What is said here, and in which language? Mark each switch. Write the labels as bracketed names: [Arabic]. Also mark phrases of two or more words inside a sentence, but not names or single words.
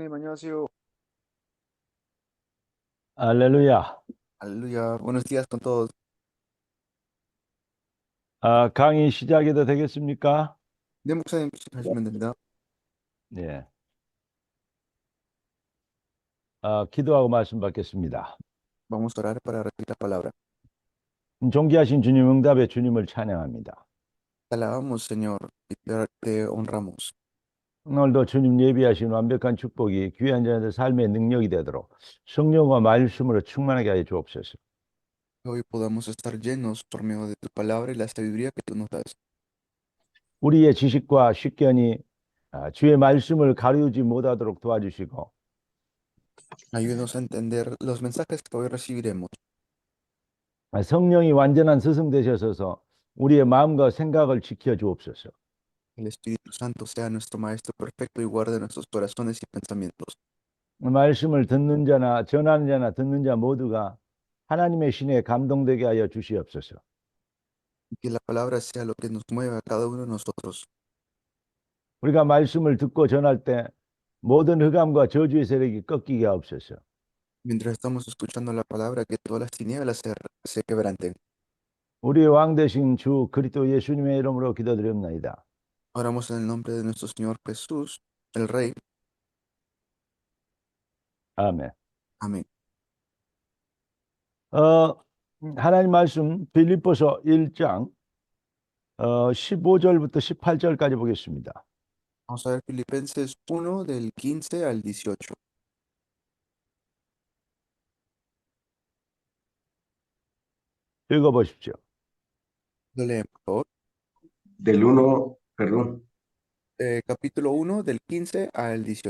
[Korean] 안녕하세요. 할렐루야. [Spanish] Aleluya. Buenos días con todos. [Korean] 강의 시작해도 되겠습니까? 네, 목사님 하시면 됩니다. 네. 기도하고 말씀 받겠습니다. [Spanish] Vamos a orar para recibir la palabra. [Korean] 존귀하신 주님 응답의 주님을 찬양합니다. [Spanish] Te alabamos, Señor, y te honramos. [Korean] 오늘도 주님 예비하신 완벽한 축복이 귀한 자들 삶의 능력이 되도록 성령과 말씀으로 충만하게 하여 주옵소서. [Spanish] Que hoy podamos estar llenos por medio de tu palabra y la sabiduría que tú nos das. [Korean] 우리의 지식과 식견이 주의 말씀을 가르지 못하도록 도와주시고 [Spanish] Ayúdanos a entender los mensajes que hoy recibiremos. [Korean] 성령이 완전한 스승 되셔서 우리의 마음과 생각을 지켜 주옵소서. [Spanish] El Espíritu Santo sea nuestro Maestro perfecto y guarde nuestros corazones y pensamientos. [Korean] 말씀을 듣는 자나 전하는 자나 듣는 자 모두가 하나님의 신에 감동되게 하여 주시옵소서. [Spanish] Y que la palabra sea lo que nos mueva a cada uno de nosotros. [Korean] 우리가 말씀을 듣고 전할 때 모든 흑암과 저주의 세력이 꺾이게 하옵소서. [Spanish] Mientras estamos escuchando la palabra, que todas las tinieblas se quebranten. [Korean] 우리의 왕 되신 주 그리스도 예수님의 이름으로 기도드립니다. [Spanish] Oramos en el nombre de nuestro Señor Jesús, el Rey. [Korean] 아멘. [Spanish] Amén. [Korean] 하나님 말씀 빌립보서 1장 15절부터 18절까지 보겠습니다. [Spanish] Vamos a ver Filipenses 1 del 15 al 18. [Korean] 읽어보십시오. [Spanish] Lo leemos, por favor. Del uno, perdón, Capítulo 1 del 15 al 18.